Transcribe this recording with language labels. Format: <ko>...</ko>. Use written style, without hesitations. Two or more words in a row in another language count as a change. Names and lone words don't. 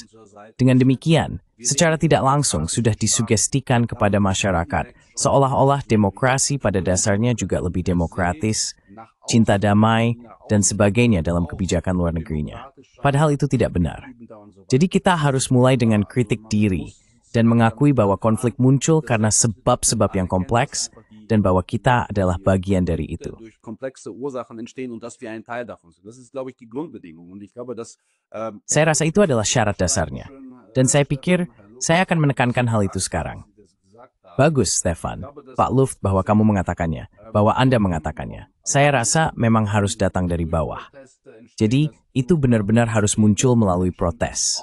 <id>Dengan demikian, secara tidak langsung sudah disugestikan kepada masyarakat, seolah-olah demokrasi pada dasarnya juga lebih demokratis, cinta damai, dan sebagainya dalam kebijakan luar negerinya. Padahal itu tidak benar. Jadi kita harus mulai dengan kritik diri, dan mengakui bahwa konflik muncul karena sebab-sebab yang kompleks, dan bahwa kita adalah bagian dari itu.</id> <de>durch komplexe Ursachen entstehen und dass wir ein Teil davon sind. Das ist, glaube ich, die Grundbedingung. Und ich glaube, dass</de> <id>Saya rasa itu adalah syarat dasarnya. Dan saya pikir saya akan menekankan hal itu sekarang. Bagus, Stefan. Pak Luft bahwa kamu mengatakannya, bahwa Anda mengatakannya. Saya rasa memang harus datang dari bawah. Jadi, itu benar-benar harus muncul melalui protes.</id>